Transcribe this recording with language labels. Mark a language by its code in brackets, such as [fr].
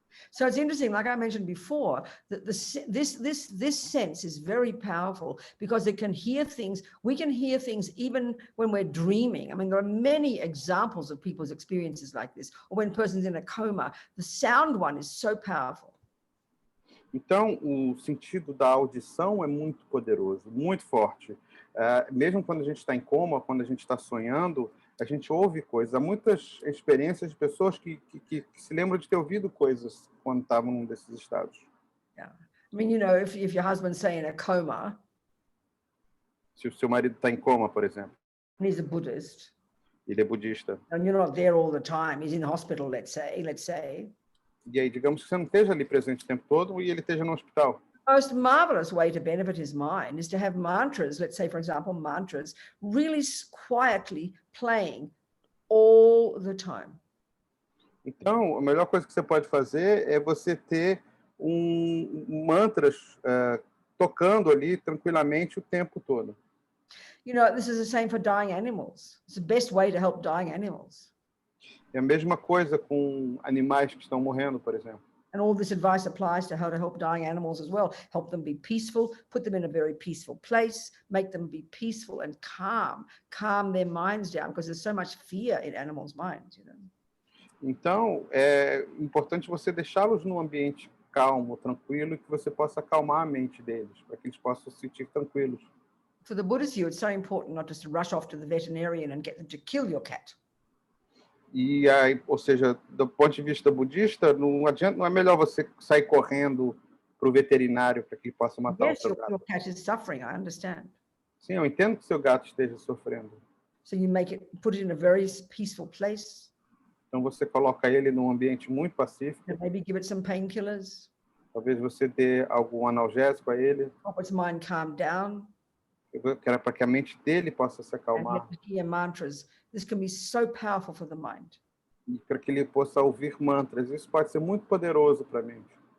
[en] So it's interesting, like I mentioned before, that this sense is very powerful because it can hear things. We can hear things even when we're dreaming. I mean, there are many examples of people's experiences like this, or when a person's in a coma. The sound one is so powerful. [pt] Então, o sentido da audição é muito poderoso, muito forte. Mesmo quando a gente está em coma, quando a gente está sonhando, a gente ouve coisas. Há muitas experiências de pessoas que se lembram de ter ouvido coisas quando estavam num desses estados. [en] Yeah. I mean, you know, if your husband's, say, in a coma, [pt] Se o seu marido está em coma, por exemplo, [en] and he's a Buddhist, [pt] ele é budista, [en] and you're not there all the time, he's in hospital, let's say. [pt] e aí, digamos que você não esteja ali presente o tempo todo e ele esteja no hospital. [en] The most marvelous way to benefit his mind is to have mantras, let's say, for example, mantras, really quietly playing all the time. [pt] Então, a melhor coisa que você pode fazer é você ter mantras tocando ali tranquilamente o tempo todo. [en] You know, this is the same for dying animals. It's the best way to help dying animals. [pt] É a mesma coisa com animais que estão morrendo, por exemplo. [en] And all this advice applies to how to help dying animals as well. Help them be peaceful, put them in a very peaceful place, make them be peaceful and calm their minds down, because there's so much fear in animals' minds, you know. [pt] Então, é importante você deixá-los num ambiente calmo, tranquilo, e que você possa acalmar a mente deles, para que eles possam se sentir tranquilos. [en] For the Buddhist view, it's so important not just to rush off to the veterinarian and get them to kill your cat. [pt] E aí, ou seja, do ponto de vista budista, não é melhor você sair correndo para o veterinário para que ele possa matar o seu gato. [en] Your cat is suffering, I understand. [pt] Sim, eu entendo que seu gato esteja sofrendo. [en] So you put it in a very peaceful place. [pt] Então você coloca ele num ambiente muito pacífico. [en] And maybe give it some painkillers. [pt] Talvez você dê algum analgésico a ele. [en] Help its mind calm down. [pt] Para que a mente dele possa se acalmar. [en] And hear mantras. This can be so powerful for the mind. [pt] E para que ele possa ouvir mantras. Isso pode ser muito poderoso para a mente.